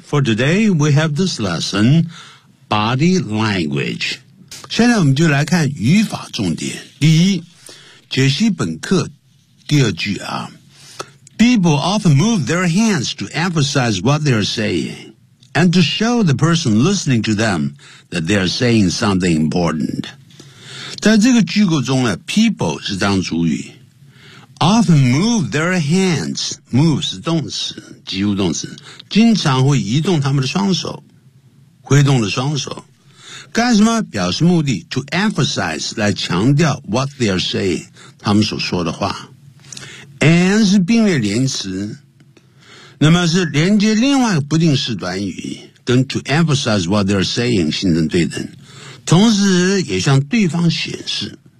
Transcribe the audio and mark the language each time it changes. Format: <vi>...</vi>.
<en>For today, we have this lesson, body language.</en> <zh>现在我们就来看语法重点。第一，解析本课第二句啊。</zh> <en>People often move their hands to emphasize what they are saying and to show the person listening to them that they are saying something important.</en> <zh>在这个句构中呢</zh> <en>people</en> <zh>是当主语</zh> <en>often move their hands.</en> <zh>Move 是动词，及物动词，经常会移动他们的双手，挥动的双手。干什么？表示目的 ，to emphasize 来强调</zh> <en>what they are saying</en> <zh>他们所说的话。 And 是并列连词，那么是连接另外一个不定式短语，跟</zh> <en>to emphasize what they are saying</en> <zh>形成对等，同时也向对方显示。</zh>